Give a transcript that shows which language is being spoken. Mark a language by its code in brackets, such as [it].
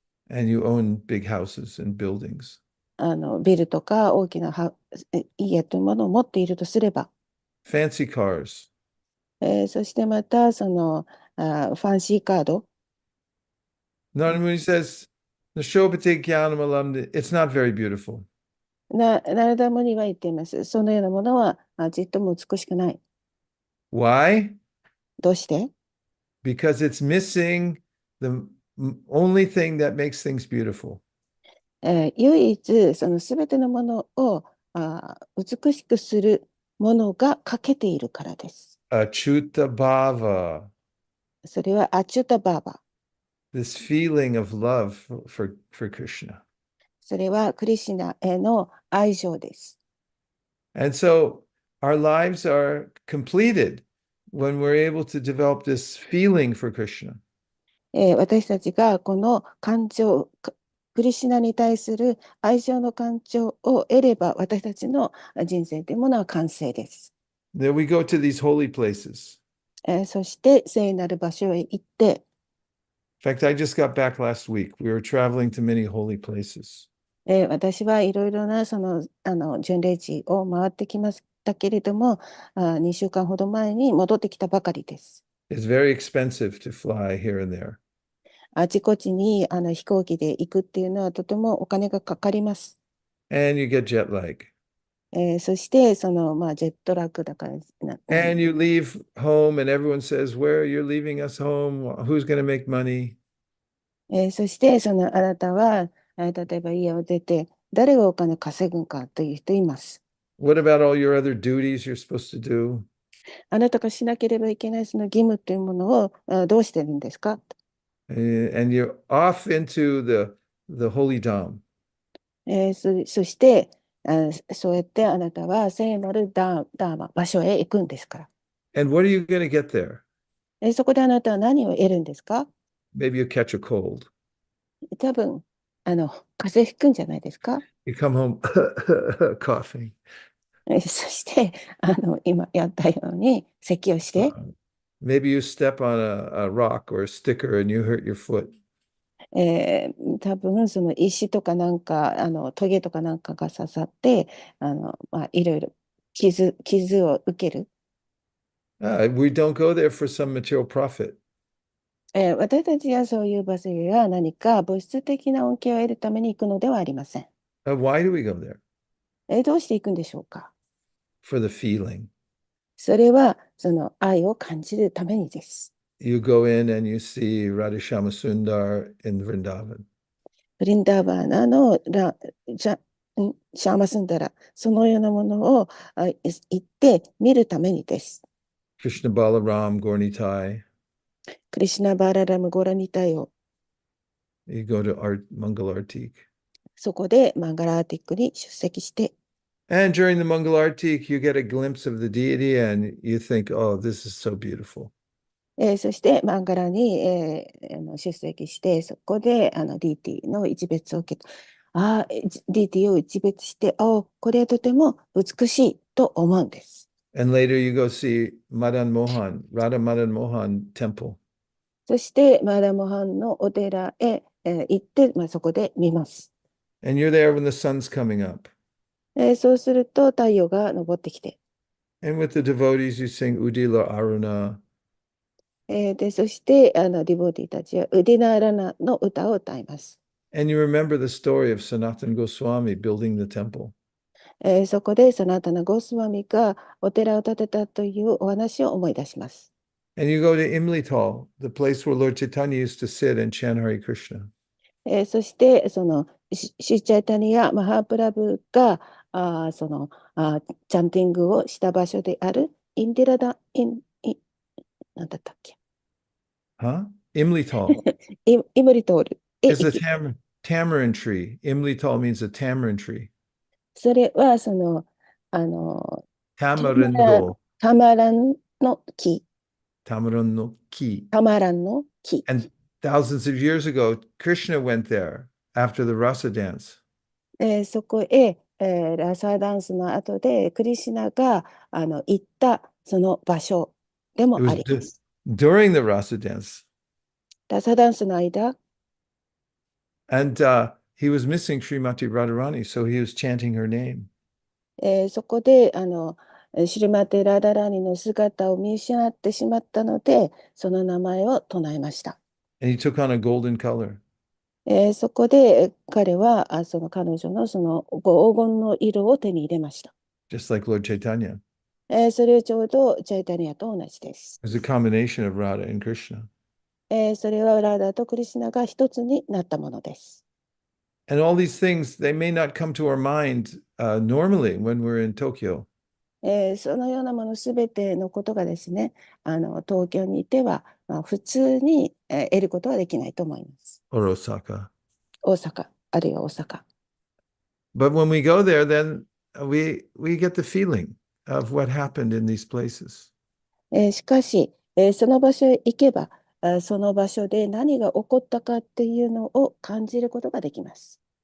[en] and you own big houses and buildings. [ja] ビルとか大きな家というものを持っているとすれば、 [en] Fancy cars. [ja] そしてまたファンシーカード、 [en] Narada Muni says, [sa] Nashobhate jnanam alam, [en] it's not very beautiful. [ja] ナラダムには言っています。そのようなものはちっとも美しくない。 [en] Why? [ja] どうして？ [en] Because it's missing the only thing that makes things beautiful. [ja] 唯一すべてのものを美しくするものが欠けているからです。 [sa] Achuta bhava, [ja] それはアチュタバーバ。 [en] this feeling of love for Krishna. [ja] それはクリシナへの愛情です。 [en] And so our lives are completed when we're able to develop this feeling for Krishna. [ja] 私たちがこの感情、クリシナに対する愛情の感情を得れば、私たちの人生というものは完成です。 [en] Then we go to these holy places. [ja] そして聖なる場所へ行って、 [en] In fact, I just got back last week. We were traveling to many holy places. [ja] 私はいろいろな巡礼地を回ってきましたけれども、2週間ほど前に戻ってきたばかりです。 [en] It's very expensive to fly here and there. [ja] あちこちに飛行機で行くっていうのはとてもお金がかかります。 [en] And you get jet lag. [ja] そしてジェットラックだから [en] And you leave home and everyone says, where you're leaving us home? Who's going to make money? [ja] そしてあなたは例えば家を出て誰がお金稼ぐんかという人います。 [en] What about all your other duties you're supposed to do? [ja] あなたがしなければいけないその義務というものをどうしてるんですか？ [en] And you're off into the holy dam. [ja] そしてそうやってあなたは聖なるダーマ場所へ行くんですから。 [en] And what are you going to get there? [ja] そこであなたは何を得るんですか？ [en] Maybe you catch a cold. [ja] 多分、風邪ひくんじゃないですか？ [en] You come home coughing. [ja] そして、今やったように咳をして、 [en] Maybe you step on a rock or a sticker and you hurt your foot. [ja] 多分その石とかなんか、トゲとかなんかが刺さって、いろいろ傷を受ける。 [en] We don't go there for some material profit. [ja] 私たちはそういう場所や何か物質的な恩恵を得るために行くのではありません。 [en] Why do we go there? [ja] どうして行くんでしょうか？ [en] For the feeling. [ja] それはその愛を感じるためにです。 [en] You go in and you see Radhishama Sundar in Vrindavan. [ja] ブリンダーバーナのシャーマスンダラ、そのようなものを行って見るためにです。 [en] Krishna Balaram Gornitai. [ja] クリシュナ・バーララム・ゴラニタイを [en] You go to Mangal Artik. [ja] そこでマンガラーティックに出席して、 [en] And during the Mangal Artik, you get a glimpse of the deity and you think, oh, this is so beautiful. [ja] そしてマンガラに、出席して、そこでディーティの一別を受けた。ディーティを一別して、これはとても美しいと思うんです。 [en] And later you go see Madan Mohan, Radha Madan Mohan temple. [ja] そしてマダモハンのお寺へ、行って、そこで見ます。 [en] And you're there when the sun's coming up. [ja] そうすると太陽が昇ってきて、 [en] And with the devotees, you sing Udila Aruna. [ja] で、そしてディボディたちはウディナーラナの歌を歌います。 [en] And you remember the story of Sanatana Goswami building the temple. [ja] そこでその後のゴスワミがお寺を建てたというお話を思い出します。 [en] And you go to Imlital, the place where Lord Chaitanya used to sit and chant Hare Krishna. [ja] そしてそのシュチャイタニア・マハープラブがチャンティングをした場所であるインディラダ、なんだったっけ？ [en] Huh? Imlital [ja] イムリトールへ [en] is [ja] 行 [en] a [ja] き、 [en] tamarind tree. Imlital means a tamarind tree. [ja] それはそのあのタマラ [es] Tamarindo, [ja] タマランの木、 Tamarin no ki. タマランの木。 [en] And thousands of years ago, Krishna went there after the rasa dance. [ja] そこへ、ラサダンスの後でクリシュナが行ったその場所で [en] It [ja] もあ [en] was [ja] ります。 [en] during the rasa dance. [ja] ラサダンスの間、 [en] And he was missing Srimati Radharani, so he was chanting her name. [ja] そこでシルマテ・ラダラーニの姿を見失ってしまったので、その名前を唱えました。 [en] And he took on a golden color. [ja] そこで彼はその彼女のその黄金の色を手に入れました。 [en] Just like Lord Chaitanya. [ja] それはちょうどチャイタニアと同じです。 [en] It was a combination of Radha and Krishna. [ja] それはラーダとクリシュナが一つになったものです。 [en] And all these things, they may not come to our mind normally when we're in Tokyo [ja] そのようなものすべてのことがですね、東京にいては、普通に、得ることはできないと思います。 [en] or Osaka. [ja] 大阪、あるいは大阪。 [en] But when we go there, then we get the feeling of what happened in these places. [ja] しかし、その場所へ行けば、その場所で何が起こったかっていうのを感じることができます。